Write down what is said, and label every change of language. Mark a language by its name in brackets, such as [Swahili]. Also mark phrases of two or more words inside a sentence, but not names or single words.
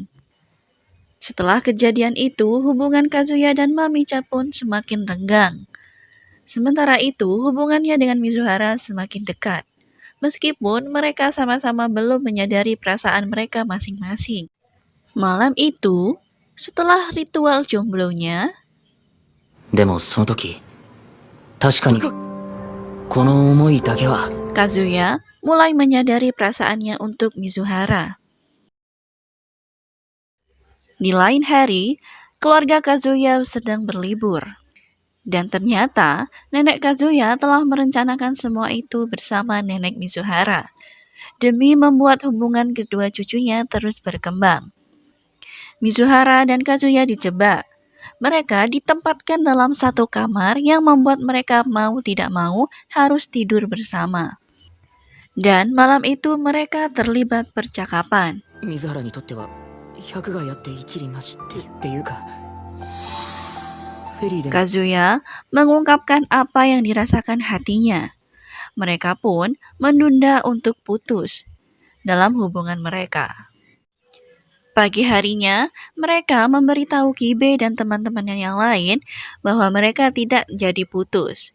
[Indonesian] Setelah kejadian itu, hubungan Kazuya dan Mami-chan pun semakin renggang. Sementara itu, hubungannya dengan Mizuhara semakin dekat. meskipun mereka sama-sama belum menyadari perasaan mereka masing-masing. Malam itu, setelah ritual jomblonya, [Japanese] でもその時、確かに、この思いだけは、 [Indonesian] Kazuya mulai menyadari perasaannya untuk Mizuhara. Di lain hari, keluarga Kazuya sedang berlibur. Dan ternyata, nenek Kazuya telah merencanakan semua itu bersama nenek Mizuhara, demi membuat hubungan kedua cucunya terus berkembang. Mizuhara dan Kazuya dijebak. Mereka ditempatkan dalam satu kamar yang membuat mereka mau tidak mau harus tidur bersama. Dan malam itu mereka terlibat percakapan. [Japanese] 水原にとっては、百害あって一理なしっていうか、フェリーでも [Indonesian] Kazuya mengungkapkan apa yang dirasakan hatinya. Mereka pun menunda untuk putus dalam hubungan mereka. Pagi harinya, mereka memberitahu Kibe dan teman-temannya yang lain bahwa mereka tidak jadi putus.